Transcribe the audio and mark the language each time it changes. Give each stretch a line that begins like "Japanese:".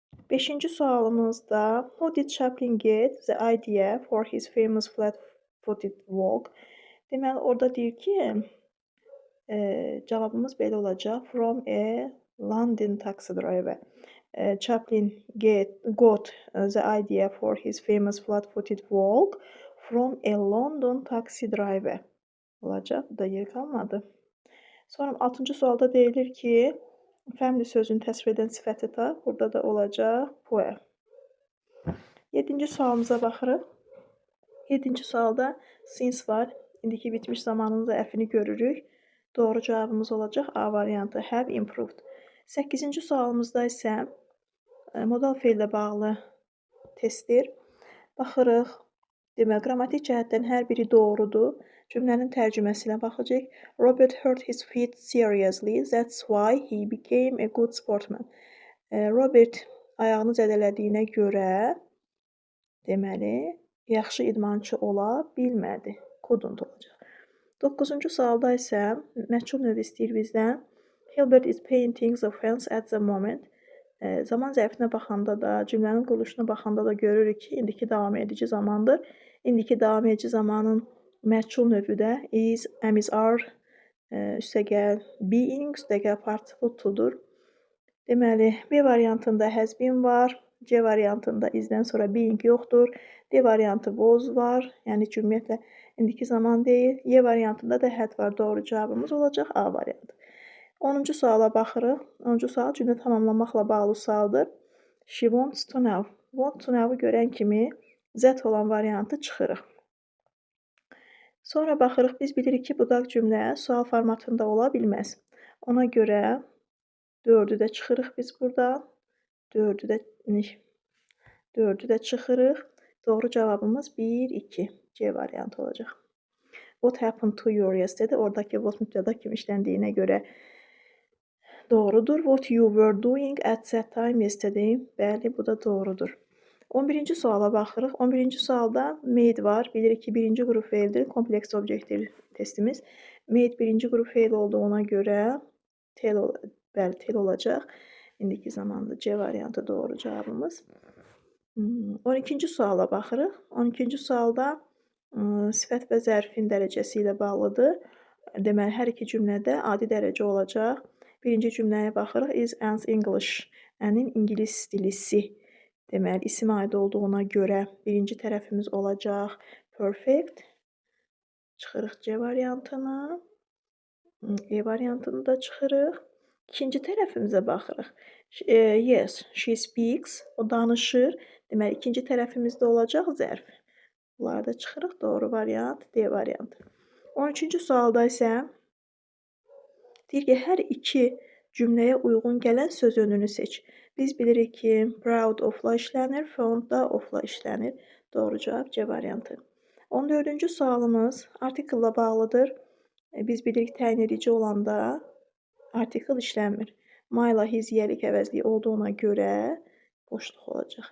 Azerbaijani: Beşinci sualımızda
English: Who did Chaplin get the idea for his famous flat-footed walk?
Azerbaijani: Deməli, orada deyir ki, cavabımız belə olacaq.
English: From a London taxi driver. Chaplin got the idea for his famous flat-footed walk from a London taxi driver.
Azerbaijani: Olacaq. Bu da yer qalmadı. Sonra 6-cı sualda deyilir ki, family sözünü təsvir edən sifəti tap. Burada da olacaq poor. 7-ci sualımıza baxırıq. 7-ci sualda since var. İndiki bitmiş zamanının zərfini görürük. Doğru cavabımız olacaq A variantı.
English: Have improved.
Azerbaijani: 8-ci sualımızda isə modal feillə bağlı testdir. Baxırıq. Demək, qrammatik cəhətdən hər biri doğrudur. Cümlənin tərcüməsi ilə baxacaq.
English: Robert hurt his feet seriously. That's why he became a good sportsman.
Azerbaijani: Robert ayağını zədələdiyinə görə, deməli, yaxşı idmançı ola bilmədi. Couldn't olacaq. 9-cu sualda isə məchul növ istəyir bizdən.
English: Hilbert is painting the fence at the moment.
Azerbaijani: Zaman zərfinə baxanda da, cümlənin quruluşuna baxanda da görürük ki, indiki davam edici zamandır. İndiki davam edici zamanın məchul növü də is, am, is, are, üstəgəl being, üstəgəl participle to'dur. Deməli, B variantında has been var, C variantında isdən sonra being yoxdur, D variantı was var, yəni ki, ümumiyyətlə indiki zaman deyil. Y variantında da had var, doğru cavabımız olacaq A variantı. 10-cu suala baxırıq. 10-cu sual cümlə tamamlamaqla bağlı sualdır.
English: She wants to know.
Azerbaijani: Want to know-u görən kimi Z olan variantı çıxırıq. Sonra baxırıq, biz bilirik ki, budaq cümlə sual formatında ola bilməz. Ona görə 4-ü də çıxırıq biz burada. 4-ü də çıxırıq. Doğru cavabımız 1, 2. C variantı olacaq.
English: What happened to you yesterday?
Azerbaijani: Oradakı what mübtəda kimi işləndiyinə görə doğrudur.
English: What you were doing at that time yesterday?
Azerbaijani: Bəli, bu da doğrudur. 11-ci suala baxırıq. 11-ci sualda made var. Bilirik ki, birinci qrup feildir. Kompleks obyektiv testimiz. Made birinci qrup feil olduğuna görə tel olacaq. İndiki zamanda C variantı doğru cavabımız. 12-ci suala baxırıq. 12-ci sualda sifət və zərfin dərəcəsi ilə bağlıdır. Deməli, hər iki cümlədə adi dərəcə olacaq. Birinci cümləyə baxırıq.
English: Is Anne's English.
Azerbaijani: Anne'in ingilis dilisi. Deməli, isim aid olduğuna görə birinci tərəfimiz olacaq perfect. Çıxırıq C variantını. E variantını da çıxırıq. İkinci tərəfimizə baxırıq.
English: Yes, she speaks.
Azerbaijani: O danışır. Deməli, ikinci tərəfimizdə olacaq zərf. Bunlarda çıxırıq. Doğru variant D variantı. 13-cü sualda isə deyir ki, hər iki cümləyə uyğun gələn söz önünü seç. Biz bilirik ki, proud of-la işlənir, fond da of-la işlənir. Doğru cavab C variantı. 14-cü sualımız artiklla bağlıdır. Biz bilirik təyin edici olanda artikl işlənmir. My ilə his yiyəlik əvəzliyi olduğuna görə boşluq olacaq.